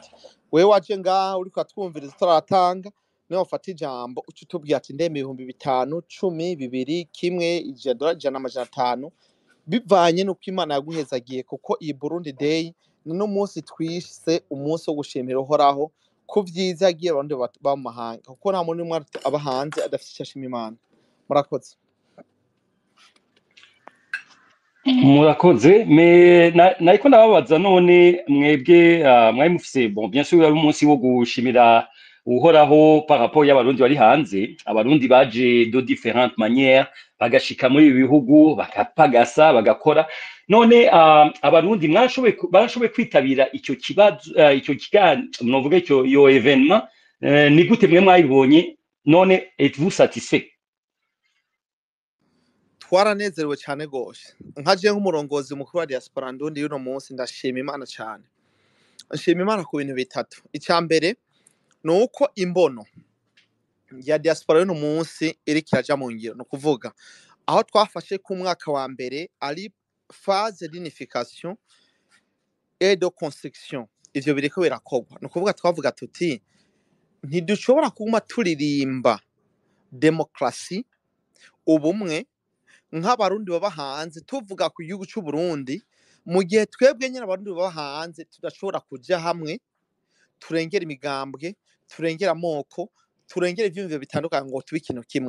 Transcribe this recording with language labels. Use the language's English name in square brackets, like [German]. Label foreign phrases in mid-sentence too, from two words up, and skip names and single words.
[Rundi] Wewe waje ngaha uri kwatwumviriza tutaratanga niho ufata ijambo uca utubwira ati ndeme 5,000 10 2 1 $100 bivanye nuko Imana yaguhezagiye, kuko iyi Burundi Day no munsi twise umunsi wo gushimira uhoraho ku vyiza yagiye abandi b'amahanga, kuko nta muntu umwe aba hanze adafite icyo ashima Imana. Murakoze. murakoze nariko ndababaza none mwebwe mwari mufise [French] bon bien sûr [Rundi] ari umunsi wo gushimira uhoraho [French] par rapport [Rundi] y'abarundi bari hanze, abarundi baje [French] de différentes manières [Rundi] bagashika muri ibi bihugu bakapagasa bagakora, none abarundi barashoboye kwitabira icyo kibazo icyo kiganiro novuga icyo yo evenement, ni gute mwe mwayibonye none [French] êtes-vous satisfait? [Rundi] Twaranezerewe cyane gose, nkaje nk'umurongozi mukuru wa Diaspora Ndundi y'uno munsi ndashima Imana cyane. Nshima Imana ku bintu bitatu. Icyambere nuko imbono ya Diaspora y'uno munsi iri kiraja mu ngiro, no kuvuga aho twafashe ku mwaka wa mbere ari [French] phase d'unification et de construction, [Rundi] ivyo biriko birakogwa, no kuvuga twavuga tuti ntidushobora kuguma turirimba demokrasi ubumwe nk'abarundi baba hanze tuvuga ku gihugu cy'u Burundi, mu gihe twebwe nyine abarundi baba hanze tudashobora kuja hamwe turengera imigambwe, turengera amoko, turengera ivyumviro bitandukanye ngo tubi ikintu kimwe.